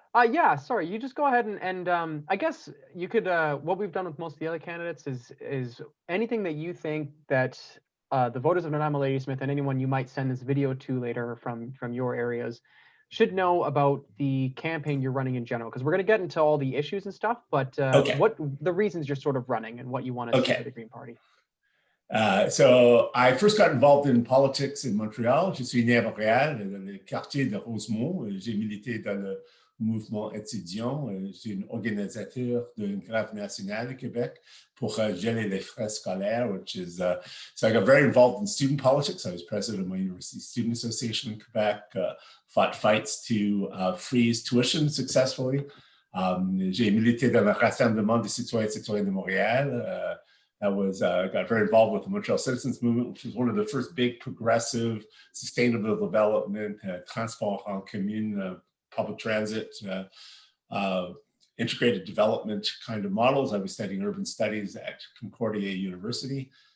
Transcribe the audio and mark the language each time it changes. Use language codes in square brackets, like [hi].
[en] Yeah, sorry, you just go ahead and I guess you could, what we've done with most of the other candidates is anything that you think that the voters of Nanaimo Ladysmith and anyone you might send this video to later from your areas should know about the campaign you're running in general, because we're going to get into all the issues and stuff, but Okay. what the reasons you're sort of running and what you want to see for the Green Party. So I first got involved in politics in Montreal. [fr] Je suis né à Montréal, dans le quartier de Rosemont. J'ai milité dans le mouvement étudiant. Je suis un organisateur d'une grève nationale au Québec pour geler les frais scolaires, [en] which is, so I got very involved in student politics. I was president of my university student association in Quebec, fought fights to freeze tuition successfully. [fr] J'ai milité dans le Rassemblement des citoyens et citoyennes de Montréal. [en] I got very involved with the Montreal Citizens Movement, which was one of the first big progressive, sustainable development, [fr] transport en commune, [en] public transit, integrated development kind of models. I was studying urban studies at Concordia University.